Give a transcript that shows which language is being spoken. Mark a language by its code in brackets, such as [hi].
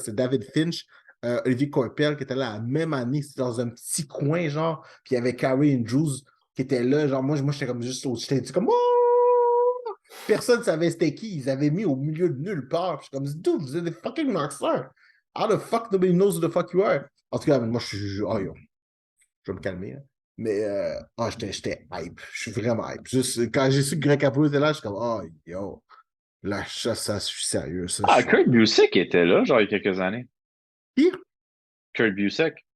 [fr] C'est David Finch, Olivier Coipel, qui était là la même année. C'était dans un petit coin, genre. Puis il y avait Carrie Andrews qui était là. Genre, moi j'étais comme juste j'étais comme, oh! Personne ne savait c'était qui. Ils avaient mis au milieu de nulle part. Puis je suis comme, dude, vous êtes des fucking rockstars. [en] How the fuck nobody knows who the fuck you are? [fr] En tout cas, moi, oh, yo, je vais me calmer. Là. Mais, j'étais hype. Je suis vraiment hype. Juste, quand j'ai su que Greg Capullo était là, je suis comme, oh, yo, là, ça, je suis sérieux, ça. Je Ah, suis... Kurt Busiek était là, genre, il y a quelques années. Pire. Kurt Busiek.